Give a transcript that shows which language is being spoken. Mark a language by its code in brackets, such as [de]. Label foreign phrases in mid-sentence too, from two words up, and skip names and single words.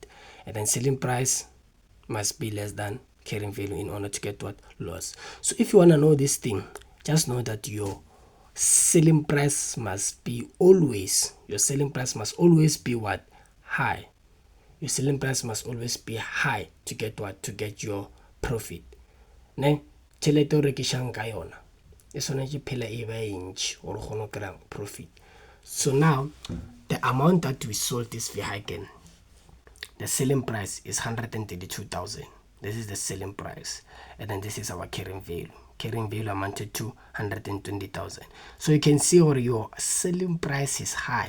[en] And then selling price must be less than carrying value in order to get what? Loss. So if you want to know this thing, just know that your selling price must always be what? High. Your selling price must always be high to get what? To get your profit. [nso] Ne? Tšhelete o rekishang ka yona e swanetše phela e ba ntši gore o kgone go kry profit. [en] So now the amount that we sold this vehicle, the selling price is 132,000. This is the selling price, and then this is our carrying value. Carrying value amounted to 120,000. So you can see where your selling price is high.